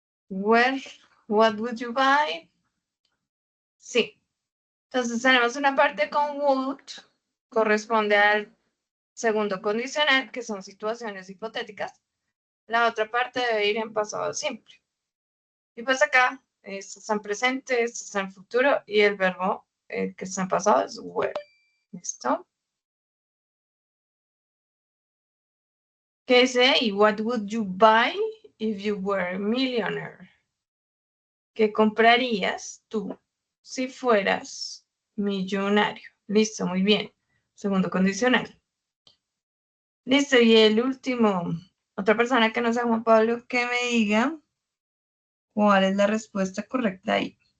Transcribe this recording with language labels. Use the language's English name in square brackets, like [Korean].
[English] Where, what would you buy? [Spanish] Sí. Entonces tenemos una parte con would, corresponde al segundo condicional, que son situaciones hipotéticas. La otra parte debe ir en pasado simple. Y pues acá está en presente, está en futuro, y el verbo que está en pasado es were. ¿Listo? ¿Qué dice? [English] ¿Y what would you buy if you were a millionaire? [Spanish] ¿Qué comprarías tú si fueras millonario? Listo, muy bien. Segundo condicional. Listo, y el último. Otra persona que no sea Juan Pablo, que me diga cuál es la respuesta correcta ahí.